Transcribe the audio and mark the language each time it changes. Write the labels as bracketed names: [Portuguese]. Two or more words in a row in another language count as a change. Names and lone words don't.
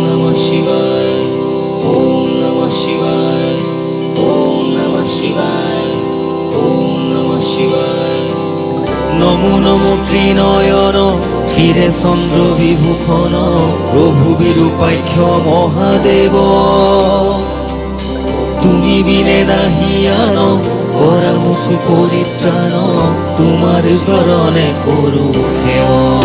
[Sanskrit] শিবায়, ওম নমঃ শিবায়, ওম নমঃ শিবায়, ওম নমঃ শিবায়। [Bangla] নমো নমো ত্রিনয়ন ক্ষীরে চন্দ্র বিভূষণ প্রভু বিরূপাক্ষ মহাদেব। তুমি বিনে নাহি আন পরামুখ পরিত্রাণ, তোমার চরণে করু সেবা।